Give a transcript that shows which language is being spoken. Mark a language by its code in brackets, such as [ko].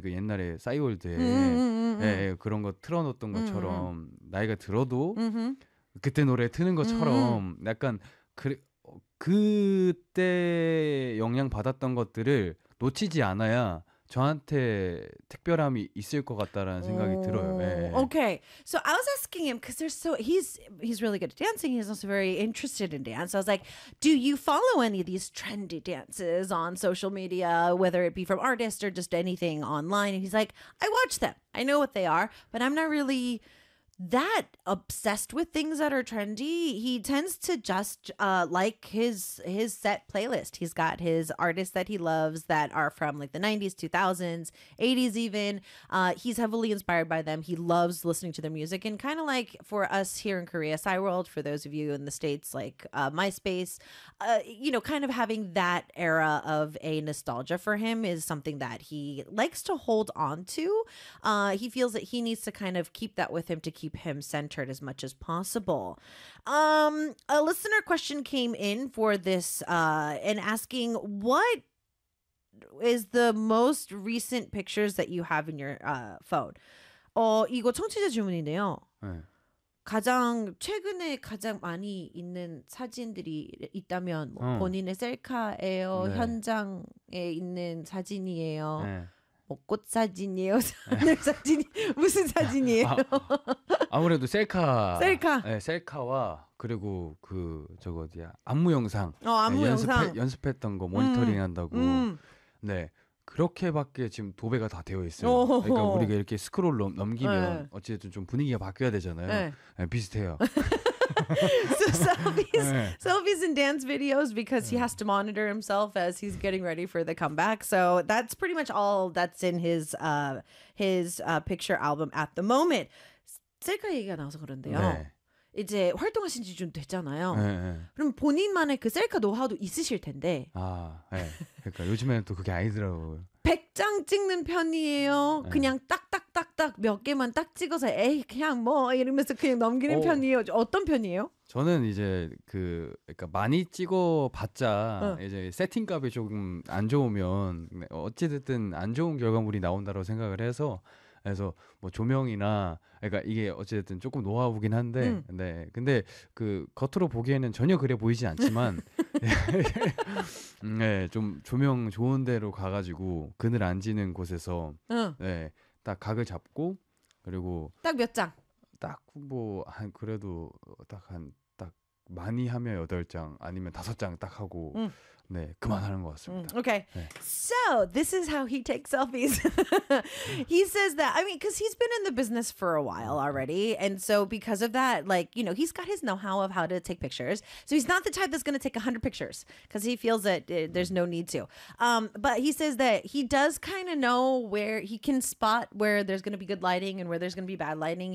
[ko] 그 옛날에 싸이월드에 그런 거 틀어놓던 것처럼 나이가 들어도 그때 노래 트는 것처럼 약간 그때 영향 받았던 것들을 놓치지 않아야 저한테 특별함이 있을 것 같다라는 생각이 들어요. [en] Okay. So I was asking him because he's really good at dancing. He's also very interested in dance. I was like, do you follow any of these trendy dances on social media, whether it be from artists or just anything online? And he's like, I watch them. I know what they are, but I'm not really that obsessed with things that are trendy. He tends to just like his set playlist. He's got his artists that he loves that are from like the 90s, 2000s, 80s even. He's heavily inspired by them. He loves listening to their music. And kind of like for us here in Korea, PsyWorld, for those of you in the States, like MySpace, you know, kind of having that era of a nostalgia for him is something that he likes to hold on to. He feels that he needs to kind of keep that with him to keep him centered as much as possible. A listener question came in for this and asking, what is the most recent pictures that you have in your phone? [ko] 이거 청취자 질문인데요. 가장 최근에 가장 많이 있는 사진들이 있다면 본인의 셀카예요, 현장에 있는 사진이에요. 뭐 꽃 사진이에요, 하늘 사진 무슨 사진이에요? 아무래도 셀카. 셀카. 네, 셀카와 그리고 그 저거 어디야 안무 영상. 안무 네, 영상. 연습했던 거 모니터링 한다고. 네 그렇게밖에 지금 도배가 다 되어 있어요. 그러니까 우리가 이렇게 스크롤 넘기면 네. 어쨌든 좀 분위기가 바뀌어야 되잖아요. 네. 네, 비슷해요. [en] So selfies, selfies and dance videos because he has to monitor himself as he's getting ready for the comeback. So that's pretty much all that's in his picture album at the moment. [ko] 셀카 얘기가 나와서 그런데요. 네. 이제 활동하신 지 좀 됐잖아요. 네, 네. 그럼 본인만의 그 셀카 노하우도 있으실 텐데. 아, 네. 그러니까 요즘에는 또 그게 아니더라고요. 100장 찍는 편이에요. 네. 그냥 딱딱딱딱 몇 개만 딱 찍어서 에이 그냥 뭐 이러면서 그냥 넘기는 편이에요. 어떤 편이에요? 저는 이제 그 그러니까 많이 찍어 봤자 이제 세팅값이 조금 안 좋으면 어찌 됐든 안 좋은 결과물이 나온다고 생각을 해서 그래서 뭐 조명이나 그러니까 이게 어찌 됐든 조금 노하우긴 한데 네. 근데 그 겉으로 보기에는 전혀 그래 보이지 않지만 네, 좀 조명 좋은 데로 가가지고 그늘 안 지는 곳에서 네, 딱 각을 잡고 그리고 딱 몇 장? 딱 뭐 한 그래도 딱 한 딱 많이 하면 8장 아니면 5장 딱 하고 네, 그만하는 것 같습니다. [en] Okay, [ko] 네. [en] So this is how he takes selfies. He says that, I mean, because he's been in the business for a while already. And so because of that, like, you know, he's got his know-how of how to take pictures. So he's not the type that's going to take 100 pictures because he feels that there's no need to. But he says that he does kind of know where he can spot where there's going to be good lighting and where there's going to be bad lighting.